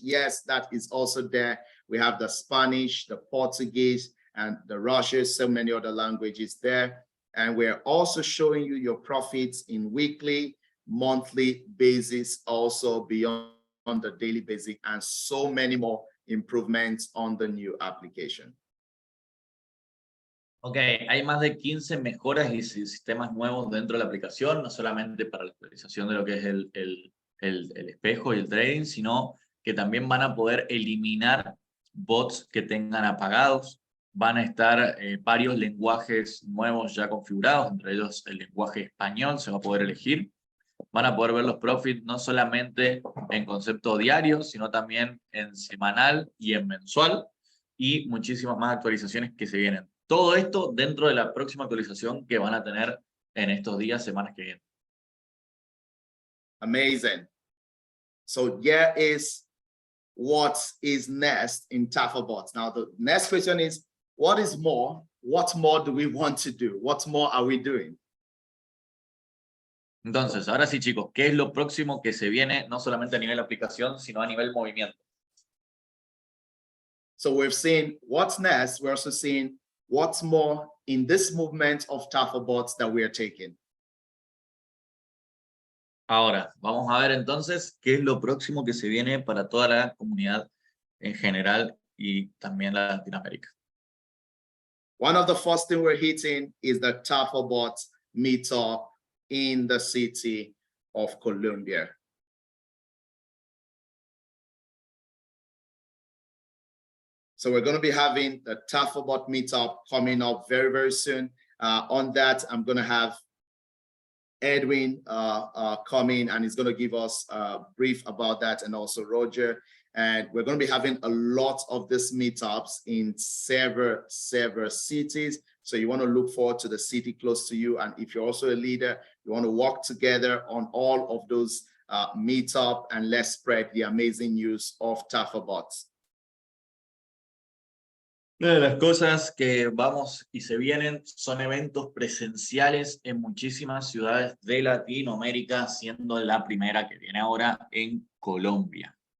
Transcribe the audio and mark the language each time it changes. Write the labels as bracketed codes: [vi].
[en] Yes, that is also there. We have the Spanish, the Portuguese, and the Russian, so many other languages there. And we're also showing you your profits in weekly, monthly basis, also beyond the daily basis, and so many more improvements on the new application. [es] Ok, hay más de 15 mejoras y sistemas nuevos dentro de la aplicación, no solamente para la actualización de lo que es el espejo y el trading, sino que también van a poder eliminar bots que tengan apagados. Van a estar varios lenguajes nuevos ya configurados, entre ellos el lenguaje español se va a poder elegir. Van a poder ver los profits no solamente en concepto diario, sino también en semanal y en mensual, y muchísimas más actualizaciones que se vienen. Todo esto dentro de la próxima actualización que van a tener en estos días, semanas que vienen. [en] Amazing. So here is what is next in Tafabot. Now the next question is, what is more? What more do we want to do? What more are we doing? [es] Entonces, ahora sí, chicos, ¿qué es lo próximo que se viene, no solamente a nivel aplicación, sino a nivel movimiento? [en] So we've seen what's next. We're also seeing what's more in this movement of Tafabots that we are taking. [es] Ahora, vamos a ver entonces qué es lo próximo que se viene para toda la comunidad en general y también la Latinoamérica. [en] One of the first things we're hitting is the Tafabot meetup in the city of Colombia. So we're going to be having the Tafabot meetup coming up very, very soon. On that, I'm going to have Edwin come in, and he's going to give us a brief about that, and also Roger. And we're going to be having a lot of these meetups in several cities. So you want to look forward to the city close to you. And if you're also a leader, you want to work together on all of those meetup, and let's spread the amazing news of Tafabot. [es] Una de las cosas que vamos y se vienen son eventos presenciales en muchísimas ciudades de Latinoamérica, siendo la primera que viene ahora en Colombia.